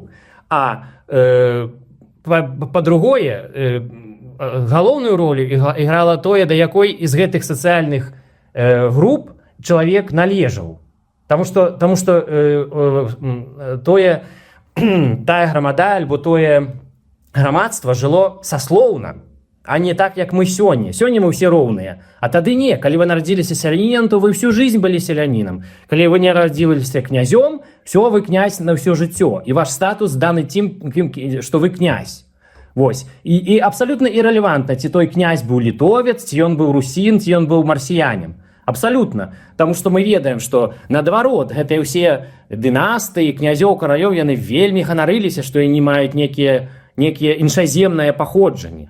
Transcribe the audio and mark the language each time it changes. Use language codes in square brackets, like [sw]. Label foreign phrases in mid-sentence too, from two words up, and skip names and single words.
[be] А па-другое, галоўную ролю іграла тое, да якой з гэтых сацыяльных груп чалавек належаў. Таму што тая грамада альбо тое грамадства жыло саслоўна, а не так, як мы сёння. Сёння мы ўсе роўныя. А тады не. Калі вы нарадзіліся селянінам, то вы [ru] всю жизнь [be] былі селянінам. Калі вы не нарадзіліся князём, все, вы князь на ўсё жыццё. І ваш статус даны тым, што вы князь. Вось. І абсалютна ірэлевантна, ці той князь быў літовец, ці ён быў русін, ці ён быў марсіянин. Абсалютна. Таму што мы ведаем, што наадварот, гэтыя ўсе дынастыі, князёў, каралёў, яны вельмі ганарыліся, што яны маюць некія іншаземнае паходжанне.